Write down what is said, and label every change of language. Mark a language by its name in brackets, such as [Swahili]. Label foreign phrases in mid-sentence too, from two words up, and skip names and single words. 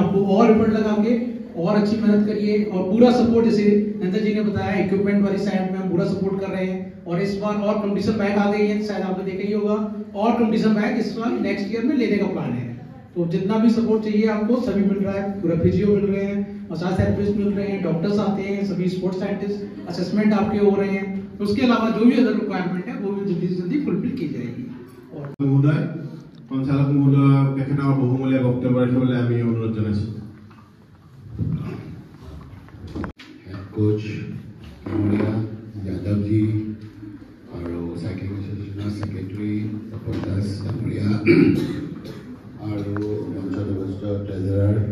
[Hindi] आपको और एफर्ट लगा के और अच्छी मेहनत करिए और पूरा सपोर्ट जैसे नंदा जी ने बताया इक्विपमेंट वाली साइड में हम पूरा सपोर्ट कर रहे हैं और इस बार और [English] competition bag [Hindi] आ गई है शायद आपने देखा ही होगा और [English] competition bag [Hindi] इस बार [English] next year [Hindi] में लेने का प्लान है तो जितना भी सपोर्ट चाहिए आपको सभी मिल रहा है पूरा फिजियो मिल रहे हैं [English] massage therapist [Hindi] मिल रहे हैं डॉक्टर्स आते हैं सभी [English] sports scientist assessment [Hindi] आपके हो रहे हैं उसके अलावा जो भी [English] other requirement [Hindi] है वो भी जल्दी से जल्दी फुलफिल की जाएगी और महोदय संचालक महोदय [Assamese] তেখেতৰ বহুমূলীয়া বক্তব্য ৰাখিবলৈ আমি অনুৰোধ জনাইছো কোচ কামৰীয়া যাদৱ জি আৰু [English] cycling association secretary [Assamese] তপন দাস কামৰীয়া আৰু মঞ্চত উপস্থিত ট্ৰেজাৰাৰ